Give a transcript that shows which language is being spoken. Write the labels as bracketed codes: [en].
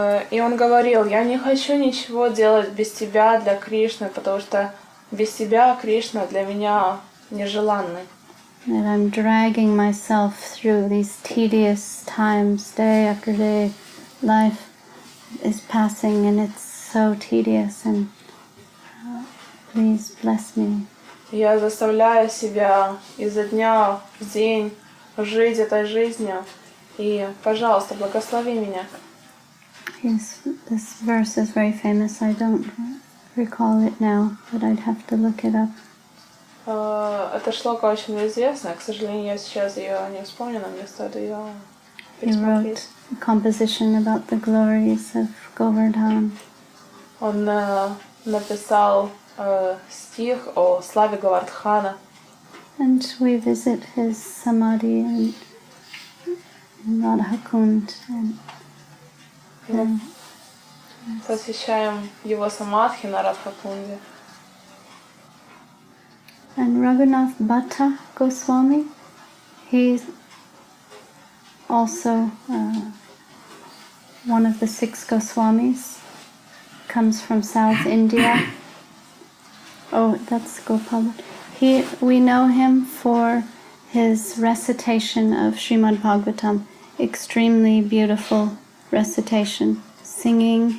[ru] И он говорил: я не хочу ничего делать без тебя для Кришны, потому что без тебя Кришна для меня нежеланный. [en] That I'm dragging myself through these tedious times, day after day. Life is passing and it's so tedious, and please bless me. [ru] Я заставляю себя изо дня в день жить этой жизнью, и, пожалуйста, благослови меня. [en] Yes, this verse is very famous. I don't recall it now, but I'd have to look it up. [ru] Эта шлока очень известная, к сожалению, я сейчас ее не вспомню, но мне стоит ее [en] He wrote a composition about the glories of Govardhan. [ru] Он написал стих о славе Говардхана. [en] And we visit his samadhi in Radhakund. [ru] Мы посещаем его самадхи на Радхакунде. [en] And Raghunath Bhatta Goswami, he's also one of the 6 Goswamis, comes from South India. Oh, that's Gopal. We know him for his recitation of Srimad Bhagavatam, extremely beautiful recitation, singing.